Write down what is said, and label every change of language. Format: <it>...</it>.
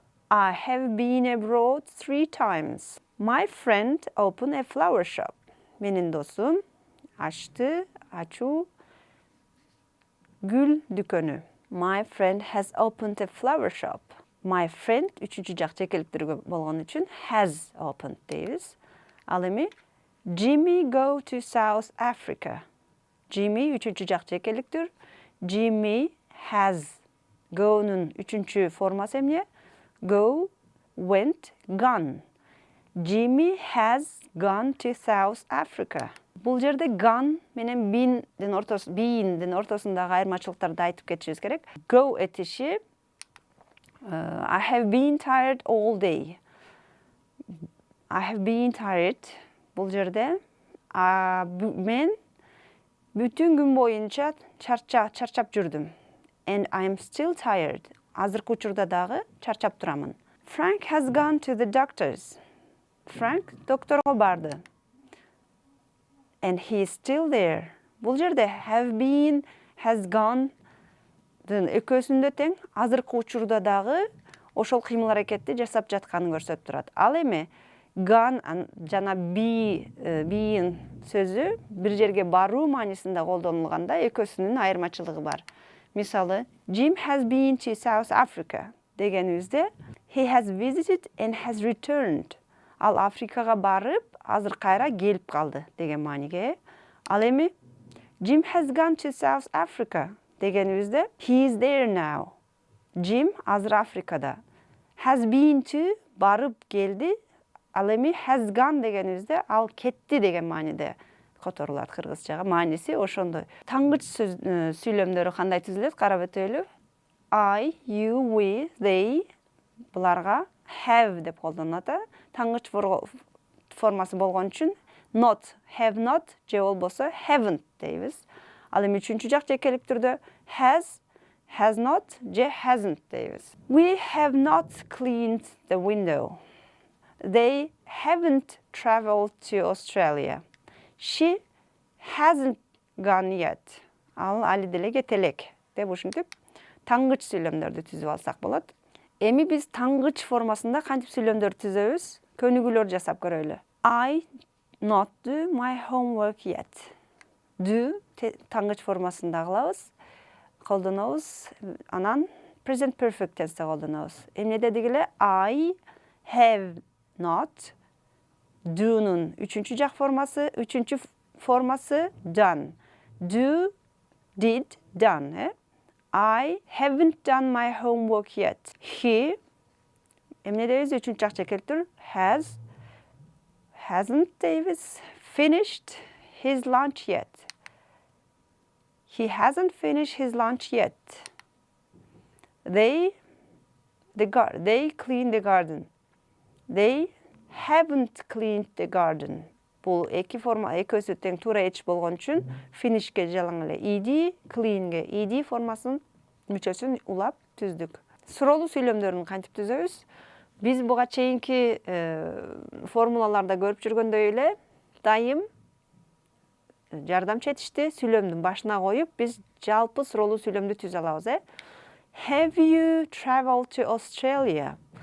<en>I have been abroad 3 times. My friend opened a flower shop.</en> <ky>Менин досум ачуу гүл дүкөнү.</ky> <en>My friend has opened a flower shop.</en> <ky>My friend 3-чү жак жекеликтирүү болгон үчүн</ky> <en>has opened</en> <ky>дейбиз. Ал эми</ky> <en>Jimmy go to South Africa.</en> <ky>Jimmy 3-чү жак жекеликтир.</ky> <en>Jimmy has.</en> <ky>Go'нун 3-чү формасы эмне?</ky> <en>Go, went, gone. Jimmy has gone to South Africa.</en> <ky>Бул жерде gone менен been'дин ортосундагы айырмачылыктарды айтып кетишибиз керек. Go этиши</ky> <en>I have been tired all day. I have been tired.</en> <ky>Бул жерде мен бүтүн күн боюнча чарчап жүрдүм.</ky> <en>And I'm still tired.</en> <ky>Азыркы учурда дагы чарчап турамын.</ky> <en>Frank has gone to the doctors.</en> <ky>Frank докторго барды.</ky> <en>And he's still there.</en> <ky>Бул жерде</ky> <en>have been, has gone</en> <ky>экөөсүндө тең азыркы учурда дагы ошол кыймыл-аракетти жасап жатканын көрсөтүп турат. Ал эми gone жана been сөзү бир жерге баруу маанисинде колдонулганда экөөсүнүн айырмачылыгы бар. Мисалы,</ky> <en>Jim has been to South Africa</en> <ky>дегенибизде</ky> <en>he has visited and has returned.</en> <ky>Ал Африкага барып, азыр кайра келип калды деген мааниге. Ал эми</ky> <en>Jim has gone to South Africa</en> <ky>дегенибизде</ky> <en>he is there now.</en> <ky>Jim азыр Африкада.</ky> <en>Has been to</en> <ky>барып келди. Ал эми</ky> <en>has gone</en> <ky>дегенибизде ал кетти деген мааниде которулат кыргызчага. Мааниси ошондой. Таңгыч сүйлөмдөрү кандай түзүлөт? Карап өтөлү. I, you, we, they буларга have деп колдонулат. Таңгыч формасы болгон үчүн not,</ky> <en>have not</en> <ky>же болбосо</ky> <en>haven't</en> <ky>дейбиз. Ал эми 3-чү жак жекеликтирде</ky> <en>has not</en> <ky>же</ky> <en>hasn't</en> <ky>дейбиз.</ky> <en>We have not cleaned the window. They haven't traveled to Australia. She hasn't gone yet.</en> <ky>Ал али деле кетелек деп ушинтип таңгыч сүйлөмдөрдү түзүп алсак болот. Эми биз таңгыч формасында кантип сүйлөмдөр түзөбүз? Көнүгүүлөр жасап көрөлү.</ky> <en>I not do my homework yet.</en> <ky>Do таңгыч формасында кылабыз. Колдонобуз. Анан</ky> <en>present perfect tense</en> <ky>колдонобуз. Эмне дедик эле?</ky> <en>I have not.</en> <ky>Do'нун үчүнчү жак формасы, үчүнчү формасы done.</ky> <en>Do, did, done. I haven't done my homework yet.</en> <ky>He, эмне дейбиз? Үчүнчү жакча келтир. Hasn't дейбиз.</ky> <en>Finished his lunch yet. He hasn't finished his lunch yet. They clean the garden. They haven't cleaned the garden.</en> <ky>Бул эки форма, экөөсү тең туура эч болгон үчүн finishке жалаң эле ed, cleanге ed формасын мүчөсүн улап түздүк. Суроолуу сүйлөмдөрүн кантип түзөбүз? Биз буга чейинки формулаларда көрүп жүргөндөй эле дайым жардамчы этишти сүйлөмдүн башына коюп, биз жалпы суроолуу сүйлөмдү түзө алабыз,</ky> <en>Have you traveled to Australia?</en>